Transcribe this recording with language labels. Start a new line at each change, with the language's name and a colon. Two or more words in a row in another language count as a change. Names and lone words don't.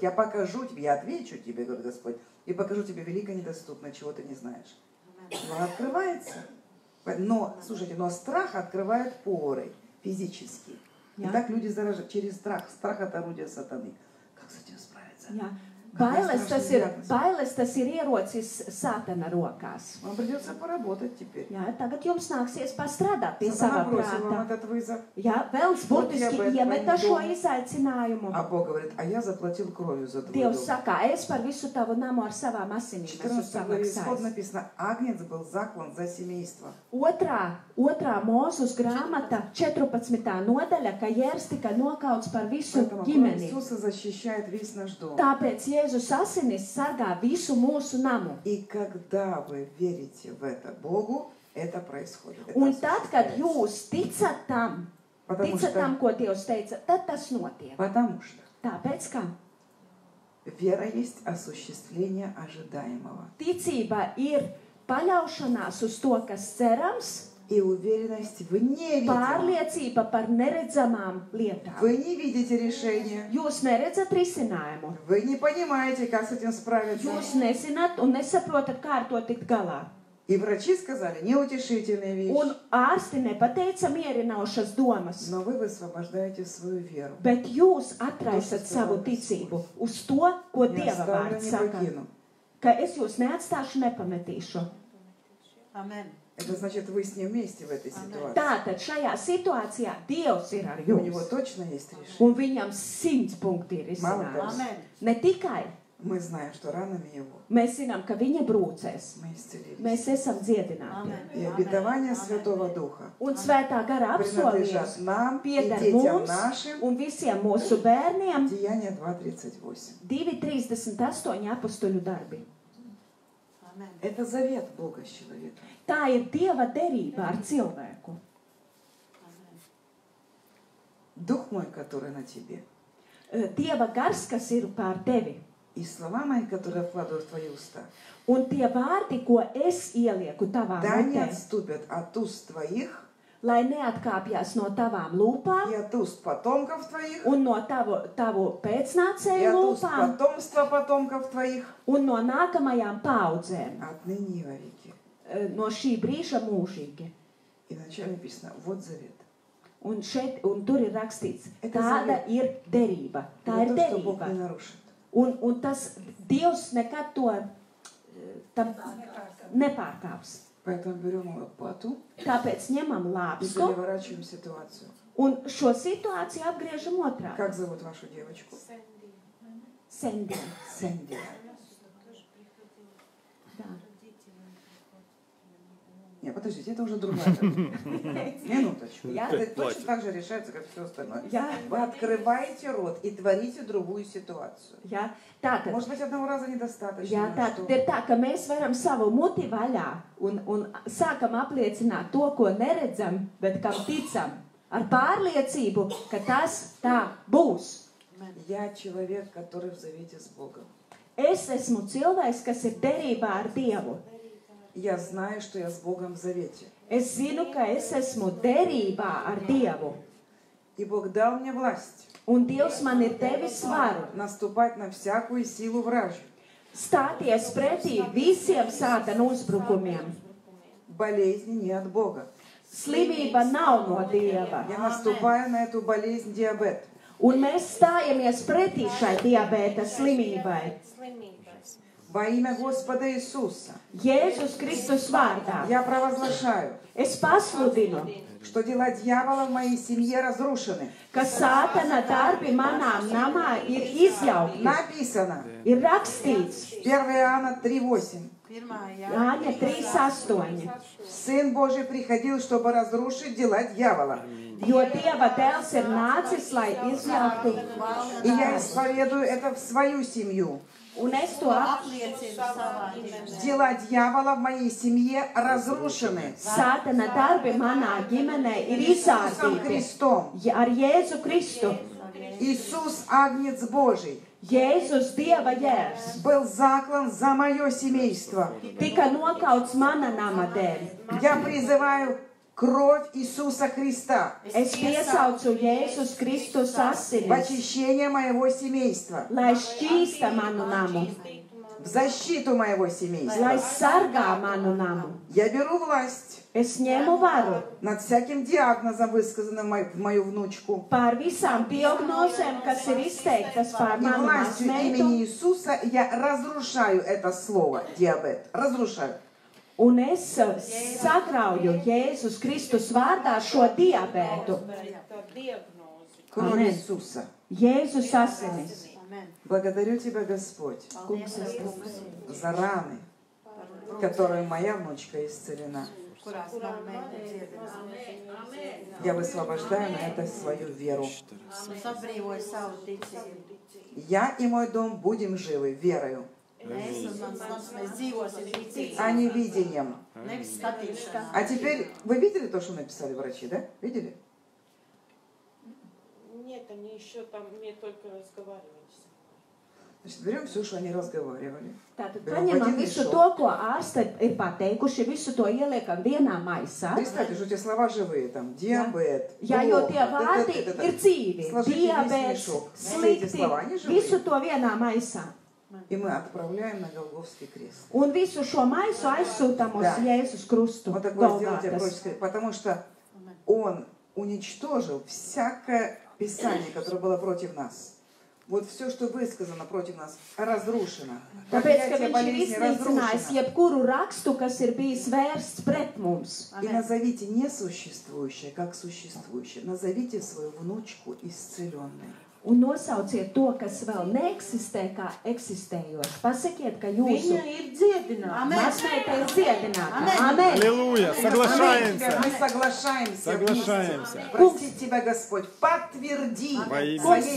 Russian: Я покажу тебе, я отвечу тебе, говорит Господь, и покажу тебе велико недоступное, чего ты не знаешь. Но открывается. Но, слушайте, но страх открывает поры физически. И Я. так люди заражают через страх. Страх — это орудие сатаны. Как с этим справиться?
Latvian: jā. Bailes tas ir ierocis Sātana rokās.
Russian: Вам придется поработать теперь.
Latvian: Jā, tagad jums nāksies pastrādāt pie
Russian: Сатана
Latvian: sava
Russian: бросил вам
Latvian: prāta.
Russian: этот вызов.
Latvian: Jā, Vēls burtiski iemeta šo izaicinājumu.
Russian: А Бог говорит, а я заплатил кровью за твой
Latvian: Dievs
Russian: дом.
Latvian: saka, es par visu tavu namu ar savām asinīm esmu
Russian: 14 главе Исход
Latvian: samaksājis.
Russian: написано, Агнец был заклан за семейство.
Latvian: Otrā Mūzus grāmata, 14. nodaļa, ka Jērs tika nokauts par visu
Russian: Поэтому кровь
Latvian: ģimeni.
Russian: Иисуса защищает весь наш дом.
Latvian: Tāpēc Jēzus Jēzus asinis sargā visu mūsu namu.
Russian: И когда вы верите в это Богу, это происходит. Это
Latvian: Un tad, kad
Russian: осуществляется.
Latvian: jūs ticat tam, ko Dievs teica, tad tas notiek.
Russian: Потому что
Latvian: Tāpēc, ka
Russian: вера есть осуществление ожидаемого.
Latvian: ticība ir paļaušanās uz to, kas cerams,
Russian: И уверенность в невидимом.
Latvian: pārliecība par neredzamām lietām.
Russian: Вы не видите решения.
Latvian: Jūs neredzat risinājumu.
Russian: Вы не понимаете, как с этим справиться.
Latvian: Jūs nezināt un nesaprotat, kā ar to tikt galā.
Russian: И врачи сказали неутешительные вещи.
Latvian: Un ārsti nepateica mierinošas domas,
Russian: Но вы высвобождаете свою веру.
Latvian: bet jūs atraisat savu ticību uz to, ko
Russian: Не
Latvian: Dieva
Russian: оставлю,
Latvian: vārds
Russian: не
Latvian: saka.
Russian: покину.
Latvian: Ka es jūs neatstāšu, nepametīšu. Amen.
Russian: Это значит, вы с ним вместе в этой ситуации.
Latvian: Tātad šajā situācijā Dievs ir ar
Russian: И у него
Latvian: jums.
Russian: точно есть решение.
Latvian: Un viņam 100 punkti ir izcinājums. Amen. Ne tikai
Russian: Мы знаем, что ранами его
Latvian: mēs zinām, ka viņa brūcēs.
Russian: мы исцелились.
Latvian: Mēs esam dziedināti.
Russian: И обетование Святого Духа
Latvian: Un svētā gara apsolījums
Russian: принадлежат нам и
Latvian: pieder
Russian: детям
Latvian: mums
Russian: нашим.
Latvian: un visiem mūsu bērniem.
Russian: Деяние 2:38.
Latvian: 2:38 apustuļu darbi. Amen.
Russian: Это завет Бога с человеком.
Latvian: Tā ir Dieva derība ar cilvēku.
Russian: Дух мой, который на тебе,
Latvian: Dieva gars, kas ir pār tevi.
Russian: и слова мои, которые я вкладываю в твои уста,
Latvian: Un tie vārdi, ko es ielieku tavā
Russian: да не
Latvian: mutē,
Russian: отступят от уст твоих
Latvian: lai neatkāpjas no tavām lūpām
Russian: и от уст потомков твоих
Latvian: un no tavu
Russian: и
Latvian: pēcnācēju
Russian: от уст
Latvian: lūpām
Russian: потомства потомков твоих
Latvian: un no nākamajām paudzēm,
Russian: отныне и во веки.
Latvian: no šī brīža mūžīgi.
Russian: И вначале написано, вот завет.
Latvian: Un tur ir rakstīts,
Russian: Это
Latvian: tāda ir derība. Tā ir
Russian: Это то, что Бог
Latvian: derība.
Russian: не нарушит.
Latvian: Un tas Dievs nekad to tam nepārkāps.
Russian: Поэтому берем лопату
Latvian: Tāpēc ņemam
Russian: и
Latvian: lāpstu
Russian: переворачиваем ситуацию.
Latvian: un šo situāciju apgriežam otrā.
Russian: Как зовут вашу девочку?
Latvian: Sendien.
Russian: Сэнди.
Latvian: Tā.
Russian: Нет, подождите, это уже другая. Минуточку. Я- Это точно так же решается, как все остальное.
Latvian: Jā,
Russian: Вы открываете рот и творите другую ситуацию.
Latvian: jā. Tātad,
Russian: Может быть, одного раза недостаточно.
Latvian: jā,
Russian: но
Latvian: tātad
Russian: что?
Latvian: ir tā, ka mēs varam savu muti vaļā un sākam apliecināt to, ko neredzam, bet kam ticam. Ar pārliecību, ka tas tā būs.
Russian: Я человек, который в завете с Богом.
Latvian: Es esmu cilvēks, kas ir derībā ar Dievu.
Russian: Я знаю, что я с Богом в завете.
Latvian: Es zinu, ka es esmu derībā ar Dievu.
Russian: И Бог дал мне власть
Latvian: Un Dievs man ir devis varu
Russian: наступать на всякую силу вражью.
Latvian: stāties pretī visiem sātana uzbrukumiem.
Russian: Болезни не от Бога.
Latvian: Slimība nav no Dieva.
Russian: Я наступаю на эту болезнь диабет.
Latvian: Un mēs stājamies pretī šai diabēta slimībai.
Russian: Во имя Господа Иисуса
Latvian: Jēzus Kristus vārdā.
Russian: я провозглашаю,
Latvian: Es pasludinu,
Russian: что дела дьявола в моей семье разрушены.
Latvian: ka sātana darbi manā namā ir izjaukti.
Russian: Написано.
Latvian: Ir rakstīts
Russian: 1 Иоанна 3:8.
Latvian: Jāņa 3:8.
Russian: Сын Божий приходил, чтобы разрушить дела дьявола.
Latvian: Jo Dieva dēls ir nācis, lai izjauktu.
Russian: И я исповедую это в свою семью.
Latvian: Un es to
Russian: Дела дьявола в моей семье разрушены.
Latvian: Sātana darbi manā ģimenē ir
Russian: Иисусом
Latvian: izsātīti
Russian: Христом.
Latvian: ar Jēzu Kristu.
Russian: Иисус, Агнец Божий,
Latvian: Jēzus Dieva jērs
Russian: был заклан за мое семейство.
Latvian: tika nokauts mana nama dēļ.
Russian: Я призываю кровь Иисуса Христа
Latvian: Es piesaucu Jēzus Kristus
Russian: в
Latvian: asinis,
Russian: очищение моего семейства,
Latvian: lai šķīsta manu namu,
Russian: в защиту моего
Latvian: lai
Russian: семейства.
Latvian: sargā manu namu.
Russian: Я беру власть
Latvian: Es ņemu varu
Russian: над всяким диагнозом, высказанным в мою внучку.
Latvian: pār visām diagnozēm, kas ir izteiktas pār
Russian: И
Latvian: manu
Russian: властью имени
Latvian: māsmeitu,
Russian: Иисуса я разрушаю это слово диабет. Разрушаю.
Latvian: un es sagrauju Jēzus Kristus vārdā šo diabētu.
Russian: Кровь Аминь. Иисуса.
Latvian: Jēzus asinis.
Russian: Благодарю Тебя, Господь,
Latvian: Kungs, es tev
Russian: за раны, которой моя внучка исцелена.
Latvian: kurās man mēģina dziedināt.
Russian: Я высвобождаю на это свою веру.
Latvian: Es atbrīvoju savu ticību.
Russian: Я и мой дом будем живы верою,
Latvian: Es un mans nams, mēs dzīvosim ticībā,
Russian: а не видением.
Latvian: nevis skatīšanā.
Russian: А теперь, вы видели то, что написали врачи, да? Видели? Нет, они еще там мне только разговаривали. Значит, берем все, что они разговаривали.
Latvian: Tātad
Russian: Берем
Latvian: paņemam
Russian: один
Latvian: visu
Russian: мешок.
Latvian: to, ko ārsti ir pateikuši, visu to ieliekam vienā maisā.
Russian: Представьте, что эти слова живые, там, диабет,
Latvian: Jā, jo
Russian: плохо,
Latvian: tie vārdi ir dzīvi,
Russian: Сложите весь
Latvian: diabēts,
Russian: мешок. Все эти
Latvian: slikti,
Russian: слова, они живые.
Latvian: visu to vienā maisā.
Russian: И мы отправляем на Голгофский крест.
Latvian: Un visu šo maisu aizsūtam uz Jā. Jēzus Krustu.
Russian: Вот такое сделайте
Latvian: Golgātas.
Russian: пророческое, потому что Он уничтожил всякое Писание, которое было против нас. Вот все, что высказано против нас, разрушено.
Latvian: Tāpēc, ka
Russian: Проклятие
Latvian: viņš ir
Russian: болезни
Latvian: iznīcinājis
Russian: разрушено.
Latvian: jebkuru rakstu, kas ir bijis vērsts pret mums.
Russian: И назовите несуществующее, как существующее. Назовите свою внучку исцеленной.
Latvian: Un nosauciet to, kas vēl neeksistē, kā eksistējoši. Pasakiet, ka jūsu Viņa ir dziedināta. mazmeita ir dziedināta. Amen. Amen.
Russian: Аллилуйя, Аминь. соглашаемся. Мы соглашаемся. Соглашаемся. вместе. Прости тебя, Господь. Подтверди Во имя своей